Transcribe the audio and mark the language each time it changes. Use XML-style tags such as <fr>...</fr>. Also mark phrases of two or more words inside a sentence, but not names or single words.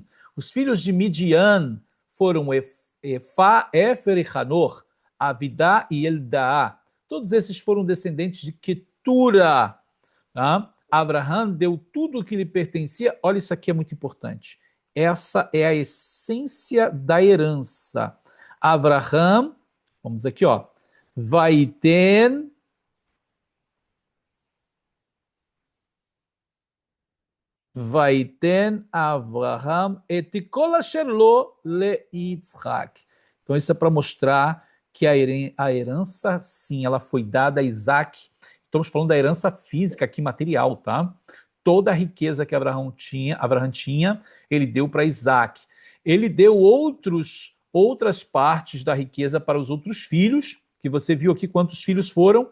<pt>Os filhos de Midian foram Efa, Efer e Hanor, Avidá e Eldaá. Todos esses foram descendentes de Ketura. Tá? Abraham deu tudo o que lhe pertencia. Olha, isso aqui é muito importante. Essa é a essência da herança. Abraham, vamos aqui, ó.</pt> <he>ויתן אברהם את כל אשר לו ליצחק.</he> <pt>Então isso é para mostrar que a herança, sim, ela foi dada a Isaac. Estamos falando da herança física aqui, material, tá? Toda a riqueza que Abraão tinha, ele deu para Isaac. Ele deu outras partes da riqueza para os outros filhos, que você viu aqui quantos filhos foram.</pt>